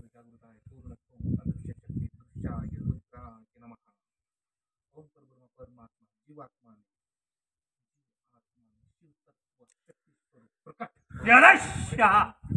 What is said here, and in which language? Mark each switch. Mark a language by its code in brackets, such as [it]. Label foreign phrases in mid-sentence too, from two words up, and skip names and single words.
[mr] जागृत आहे, [sa] पूर्ण त्वम अदृश्य शक्ती, दृश्याय रुद्राय नमः. ओम परब्रह्म परमात्मा जीवात्मा शिव तत्व शक्ती स्वरूप प्रकाश.